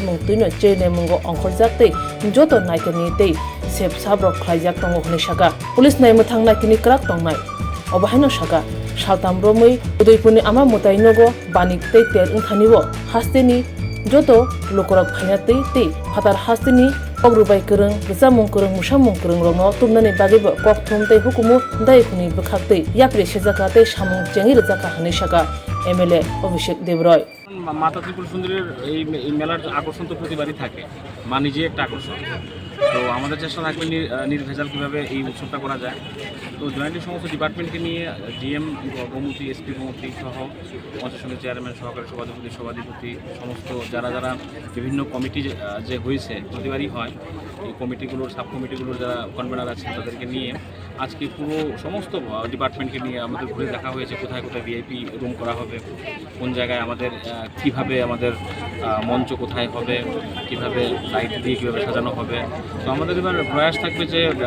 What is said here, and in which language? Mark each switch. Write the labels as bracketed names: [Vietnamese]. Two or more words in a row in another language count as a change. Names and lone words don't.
[Kok Borok] mung tuino chene mungo ongkhorjak tei joto naikani tei sep sabrok khlaijak tongo hni saka police nai muthang naikini krak tongnai obahaino saka saltam romui Udaipur ni ama mutai nogo banikte ter ungthanibo hasteni joto lukurok phainatei tei phatar hastini ogrubai kurung jamung kurung musamung kurung rongno tumnani bagebo kokthum tei hukumu dai khuni bukhaktei yapre sejaka tei samung chengi rejaka hni saka MLA Abhishek Devroy [Bangla] মাতা ত্রিপুর সুন্দরীর এই মেলার আকর্ষণ তো প্রতিবারই থাকে মা নিজে একটা আকর্ষণ তো আমাদের চেষ্টা থাকবে নির্ভেজাল কীভাবে এই উৎসবটা করা যায় তো জয়েন্টলি সমস্ত ডিপার্টমেন্টকে নিয়ে ডিএম গোমতী এসপি গোমতী সহ পঞ্চায়েত সমিতির চেয়ারম্যান সহকারী সভাধিপতি সমস্ত যারা যারা বিভিন্ন কমিটি যে হয়েছে প্রতিবারই হয় এই কমিটিগুলোর সাব কমিটিগুলোর যারা কনভেনার আছেন তাদেরকে নিয়ে আজকে পুরো সমস্ত ডিপার্টমেন্টকে নিয়ে আমাদের ঘুরে দেখা হয়েছে কোথায় কোথায় [English] VIP room [Bangla] করা হবে কোন জায়গায় আমাদের কিভাবে আমাদের মঞ্চ কোথায় হবে কিভাবে লাইট দিয়ে কীভাবে সাজানো হবে তো আমাদের এবার প্রয়াস থাকবে যে